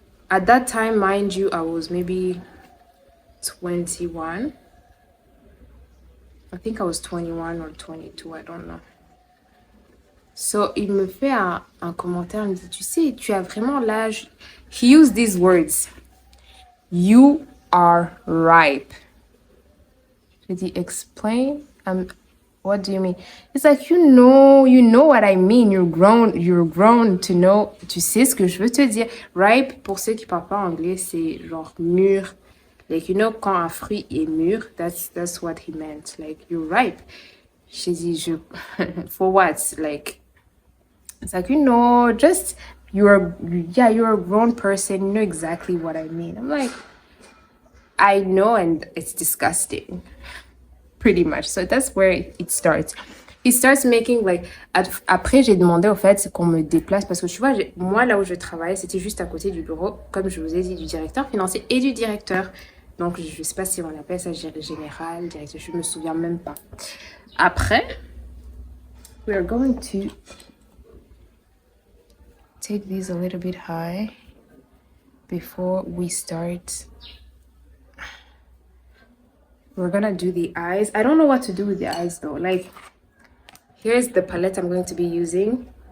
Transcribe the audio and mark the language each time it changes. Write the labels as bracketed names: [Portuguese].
[English] At that time, mind you, I was maybe 21. I think I was 21 or 22, I don't know. [French] So, il me fait un commentaire, il me dit, tu sais, tu as vraiment l'âge. [English] He used these words. You are ripe. [French] J'ai dit, [English] explain. What do you mean? It's like, you know what I mean. You're grown to know. [French] Tu sais ce que je veux te dire. Ripe, pour ceux qui parlent pas anglais, c'est genre mûr. [English] Like, [French] quand un fruit est mûr, [English] that's what he meant. Like, you're ripe. [French] J'ai dit, [English] for what? Like, it's like, just, you're a grown person. You know exactly what I mean. I'm like, I know, and it's disgusting. Pretty much. So that's where it starts. It starts making like... [French] Après, j'ai demandé au fait qu'on me déplace parce que tu vois, moi là où je travaille, c'était juste à côté du bureau, comme je vous ai dit, du directeur financier et du directeur. Donc, je sais pas si on appelle ça général, directeur, je me souviens même pas. [English] Après, we are going to take these a little bit high before we start. We're gonna do the eyes. I don't know what to do with the eyes though. Like, here's the palette I'm going to be using.